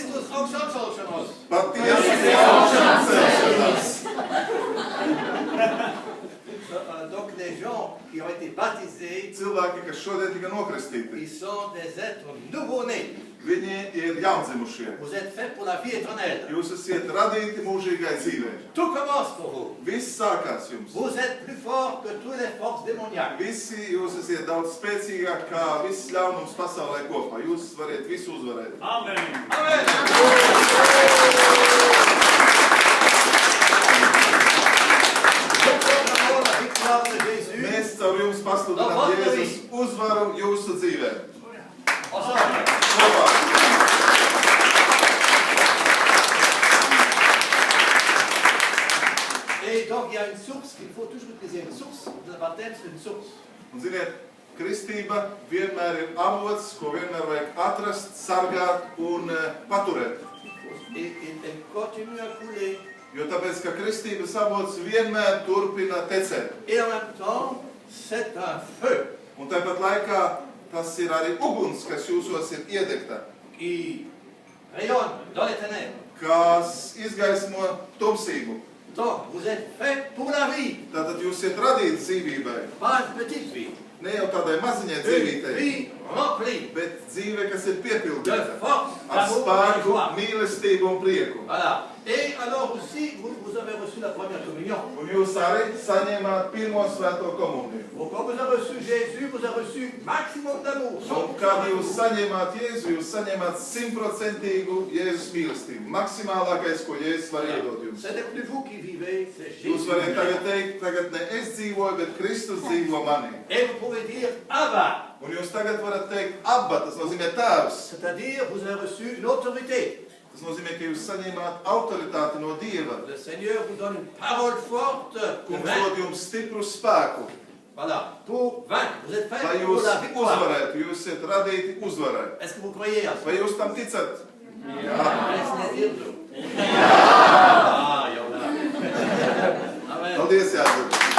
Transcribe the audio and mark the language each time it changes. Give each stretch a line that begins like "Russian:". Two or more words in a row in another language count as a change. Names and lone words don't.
Latvian: augšām celšanos. Patiesi augšām celšanās.
French: Donc les gens qui ont été baptisés,
Latvian: Cilvēki, kas šodien tika nokristīti,
French: ils sont des êtres nouveau-nés.
Latvian: viņi ir jaundzimušie.
French: Vous êtes faits pour la vie éternelle.
Latvian: Jūs esat radīti mūžīgai dzīvei.
French: Tout commence pour vous.
Latvian: Viss sākās jums.
French: Vous êtes plus forts que toutes les forces démoniaques.
Latvian: Visi jūs esat daudz spēcīgāk kā viss ļaunums pasaulē kopā. Jūs varat visu uzvarēt. Amen.
French: Amen. La victoire de Jésus.
Latvian: Mēs caur jums pasludinām Jēzus uzvaru jūsu dzīvē.
French: Ensemble.
Latvian: Kopā.
French: Et donc il y a une source qu'il faut toujours utiliser. Une source de baptême, c'est une source.
Latvian: Un ziniet, kristība vienmēr ir avots, ko vienmēr vajag atrast, sargāt un paturēt.
French: Et elle continue à couler.
Latvian: Jo tāpēc, ka kristības avots vienmēr turpina tecēt.
French: Et en même temps, c'est un feu
Latvian: Un tāpat laikā tas ir arī uguns, kas jūsos ir iedegta,
French: qui rayonne dans les ténèbres.
Latvian: kas izgaismo tumsību.
French: Donc, vous êtes faits pour la vie,
Latvian: Tātad jūs esat radīti dzīvībai.
French: pas une petite vie.
Latvian: Ne jau tādai maziņai
French: Une
Latvian: dzīvītei,
French: vie remplie
Latvian: bet dzīve, kas ir
French: de
Latvian: piepildīta
French: force,
Latvian: ar
French: d'amour et de
Latvian: spēku,
French: joie.
Latvian: mīlestību un prieku.
French: Voilà. Et alors aussi, vous avez reçu la première communion.
Latvian: Un jūs arī saņēmāt pirmo svēto komuniju.
French: Donc, quand vous avez reçu Jésus, vous avez reçu maximum d'amour.
Latvian: Un kad jūs saņēmāt Jēzu, jūs saņēmāt 100% Jēzus mīlestību. Maksimālākais, ko Jēzus var iedot jums.
French: Ce n'est plus vous qui vivez, c'est
Latvian: Jūs
French: Jésus.
Latvian: varat tagad teikt, tagad ne es dzīvoju, bet Kristus dzīvo manī.
French: Et vous pouvez dire Abba,
Latvian: Un jūs tagad varat teikt Abba, tas nozīmē tēvs.
French: c'est-à-dire vous avez reçu une autorité.
Latvian: Tas nozīmē, ka jūs saņēmāt autoritāti no Dieva.
French: Le Seigneur vous donne une parole forte pour
Latvian: Kungs
French: vaincre.
Latvian: dod jums stipru spēku,
French: Voilà, pour vaincre. Vous êtes
Latvian: lai
French: faits pour
Latvian: jūs
French: la victoire.
Latvian: uzvarētu. Jūs esat radīti uzvarai.
French: Est-ce que vous croyez à ça?
Latvian: Vai jūs tam ticat?
French: Laisse-les dire. Ah, il y en a. Amen.
Latvian: Paldies, Jāzep!